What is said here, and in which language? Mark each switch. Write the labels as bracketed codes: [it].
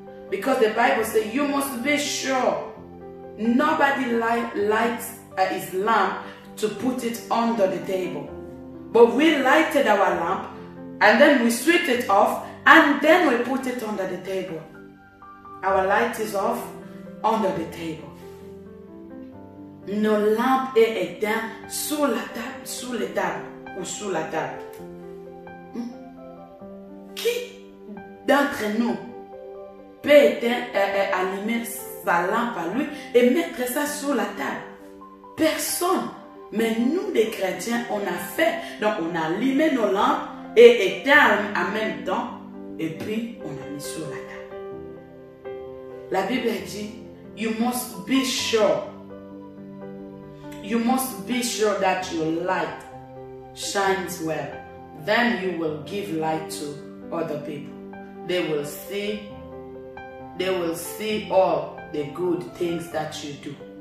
[en] Because the Bible says you must be sure. Nobody lights his lamp to put it under the table. But we lighted our lamp and then we switched it off and then we put it under the table. Our light is off under the table. [fr] Nos lampes est éteint sous la table, sous les tables ou sous la table. Qui d'entre nous peut allumer sa lampe à lui et mettre ça sous la table? Personne. Mais nous, les chrétiens, on a fait. Donc, on a allumé nos lampes et éteint en même temps. Et puis, on a mis sur la table. La Bible dit, [en] you must be sure. You must be sure that your light shines well. Then you will give light to other people. They will see all the good things that you do.